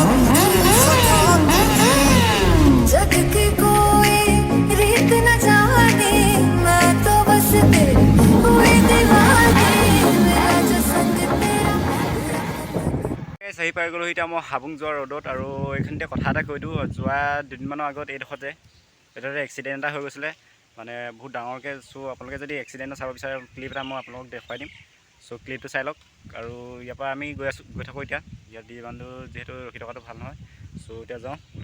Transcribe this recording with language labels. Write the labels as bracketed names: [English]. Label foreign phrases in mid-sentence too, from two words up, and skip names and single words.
[Hindi] जग की कोई रीत न जाने मैं तो बस तेरी हुई दीवानी मेरा जो संग तेरा [Assamese] আহি পাই গ'লোঁ এতিয়া মই হাবুং যোৱা ৰ'দত আৰু এইখিনিতে কথা এটা কৈ দিওঁ যোৱা দুদিনমানৰ আগত এইডোখৰতে এক্সিডেণ্ট এটা হৈ গৈছিলে বহুত ডাঙৰকৈ আপোনালোকে যদি এক্সিডেণ্টটো চাব বিচাৰে ক্লিপ এটা মই আপোনালোকক দেখুৱাই দিম ক্লিপটো চাই লওক আৰু ইয়াৰ পৰা আমি গৈ থাকোঁ এতিয়া ইয়াত যিমানটো যিহেতু ৰখি থকাটো ভাল নহয় এতিয়া যাওঁ